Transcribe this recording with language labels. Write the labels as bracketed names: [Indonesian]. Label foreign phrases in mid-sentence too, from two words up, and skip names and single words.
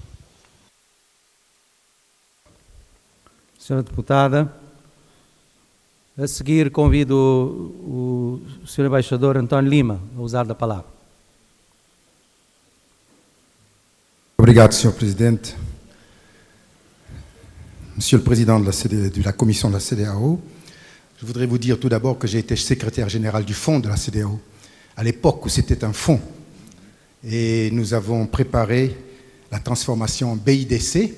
[Portuguese] Senhora Deputada, a seguir convido o Sr. Embaixador António Lima a usar da palavra. Obrigado, Sr. Presidente. [French] Monsieur le Président de la Commission de la CEDEAO, je voudrais vous dire tout d'abord que j'ai été secrétaire général du fonds de la CEDEAO, à l'époque où c'était un fonds. Et nous avons préparé la transformation en BIDC.